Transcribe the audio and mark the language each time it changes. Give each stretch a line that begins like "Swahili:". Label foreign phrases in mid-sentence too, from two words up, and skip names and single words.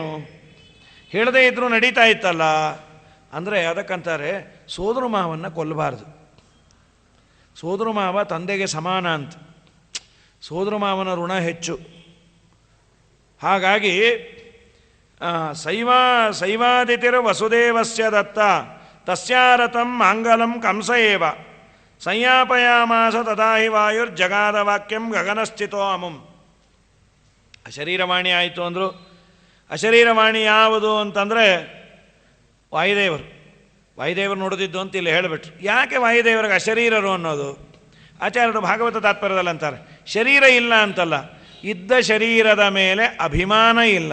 Kannada: ಹೇಳದೇ ಇದ್ರೂ ನಡೀತಾ ಇತ್ತಲ್ಲ ಅಂದರೆ ಅದಕ್ಕಂತಾರೆ ಸೋದರ ಮಾವನ್ನು ಕೊಲ್ಲಬಾರ್ದು. ಸೋದರ ಮಾವ ತಂದೆಗೆ ಸಮಾನ ಅಂತ. ಸೋದರ ಮಾವನ ಋಣ ಹೆಚ್ಚು. ಹಾಗಾಗಿ
Sanskrit: ಶೈವಾದಿತಿರು ವಸುದೇವಸ್ಯ ದತ್ತ ತಸ್ಯಾರಥಂ ಮಾಂಗಲಂ ಕಂಸ ಏವ ಸಂಯಾಪಯಾಮಾಸ ತದಾ ಹಿ ವಾಯುರ್ಜಗಾದ ವಾಕ್ಯಂ ಗಗನಸ್ಥಿತೋ ಅಮುಂ.
Kannada: ಅಶರೀರವಾಣಿ ಆಯಿತು ಅಂದರು. ಅಶರೀರವಾಣಿ ಯಾವುದು ಅಂತಂದರೆ ವಾಯುದೇವರು. ವಾಯುದೇವರು ನುಡಿದಿದ್ದು ಅಂತ ಇಲ್ಲಿ ಹೇಳಿಬಿಟ್ರು. ಯಾಕೆ ವಾಯುದೇವರಿಗೆ ಅಶರೀರರು ಅನ್ನೋದು? ಆಚಾರ್ಯರು ಭಾಗವತ ತಾತ್ಪರ್ಯದಲ್ಲಿ ಅಂತಾರೆ, ಶರೀರ ಇಲ್ಲ ಅಂತಲ್ಲ, ಇದ್ದ ಶರೀರದ ಮೇಲೆ ಅಭಿಮಾನ ಇಲ್ಲ.